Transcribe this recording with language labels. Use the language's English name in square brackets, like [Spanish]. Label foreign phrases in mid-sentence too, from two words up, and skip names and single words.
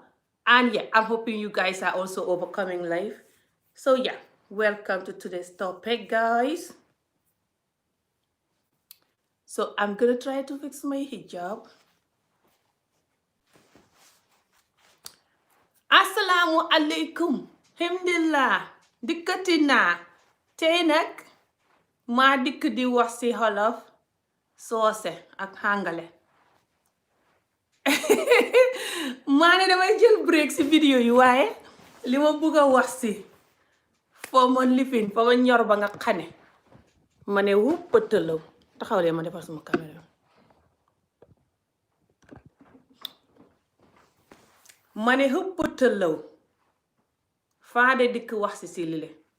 [English] And yeah, I'm hoping you guys are also overcoming life. So yeah, welcome to today's topic, guys. So I'm gonna try to fix my hijab. [Arabic] Assalamu alaikum. [Wolof] Alhamdulillah. Dikkati naa. Tey nag maa dikk di wax ci Wolof, soose ak hàngale. maa ne damay jël break ci vidéo yi waaye li ma bugg a wax ci foo ma lifin foo ma ñor ba nga xane ma ne wuppatalaw taxawlee ma defar sama caméra ma ne wuppatalaw faade dikk wax ci lile